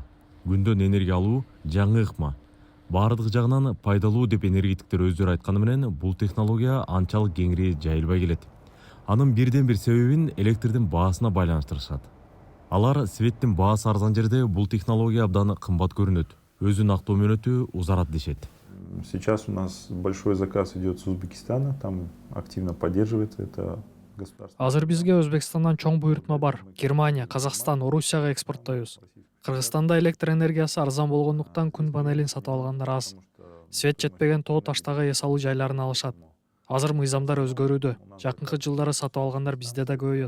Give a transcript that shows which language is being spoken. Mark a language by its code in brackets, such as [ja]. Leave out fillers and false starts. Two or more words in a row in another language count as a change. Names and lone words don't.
[ky] Күндөн энергия алуу жаңы ыкма. Баардык жагынан пайдалуу деп энергетиктер өздөрү айтканы менен бул технология анчалык кеңири жайылбай келет. Анын бирден бир себебин электрдин баасына байланыштырышат. Алар светтин баасы арзан жерде бул технология абдан кымбат көрүнөт. Өзүн актоо мөөнөтү узарат дешет. [ru] Сейчас у нас большой заказ идет с Узбекистана, там активно поддерживается это государство. [ky] Азыр бизге Өзбекстандан чоң буйрутма бар. Германия, Казакстан, Орусияга экспорттойбуз. Кыргызстанда электр энергиясы арзан болгондуктан күн панелин сатып алгандар аз. Свет жетпеген тоо таштагы эс алуу жайларын алышат. Азыр мыйзамдар өзгөрүүдө. Жакынкы жылдары сатып алгандар бизде да көбөйөт.